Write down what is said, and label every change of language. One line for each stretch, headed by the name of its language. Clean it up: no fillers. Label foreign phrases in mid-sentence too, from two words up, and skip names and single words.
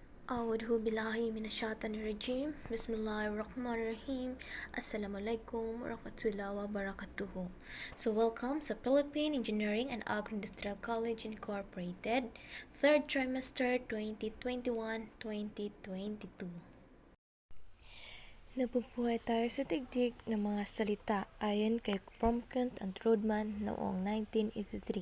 Arabic: أعوذ بالله من الشيطان الرجيم. بسم الله الرحمن الرحيم. السلام عليكم ورحمة الله وبركاته.
English: So welcome sa Philippine Engineering and Agro-Industrial College Incorporated, 3rd trimester 2021-2022.
Filipino: Nabubuhay tayo sa digdig ng mga salita ayon kay Promkent and Rodman noong 1983.